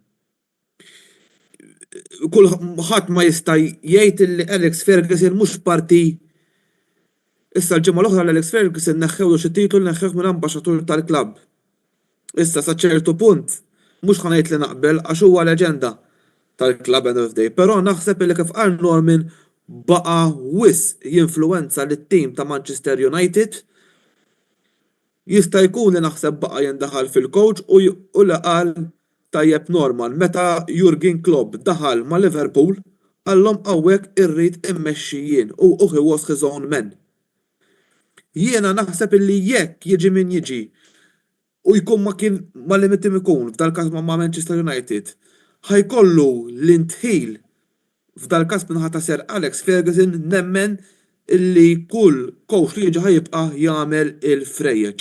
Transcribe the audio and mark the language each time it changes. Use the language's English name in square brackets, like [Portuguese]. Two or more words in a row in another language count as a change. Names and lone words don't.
[Maltese] Ħadd ma jista' jgħid li Alex Ferguson mhux parti. Issa l-ġimgħa l-oħra l-Alex Ferguson neħħewlu xi titlu neħħew minn ambaxxatur tal-klabb. Issa sa ċertu punt mhux ħanejt li naqbel għax huwa leġenda tal-klabb [English] end of day, [Maltese] però naħseb li kif qal Norman baqa' wisq jinfluwenza lit-tim ta' Manchester United. Jista' jkun li naħseb baqa' jindaħal fil-coach u li qal tajjeb normal meta Jurgen Klopp daħal ma' Liverpool għallhom hawnhekk irrid immexxi u [English] he was his own man. [Maltese] Jiena naħseb illi jekk jiġi min jiġi u jkun ma kien ma limitim ikun f'dal-każ ma' Manchester United ħajkollu l-intħil f'dal-każ minħa ta' Sir Alex Ferguson nemmen illi kull coach li jiġi ħajibqa' jagħmel il-frejjeġ.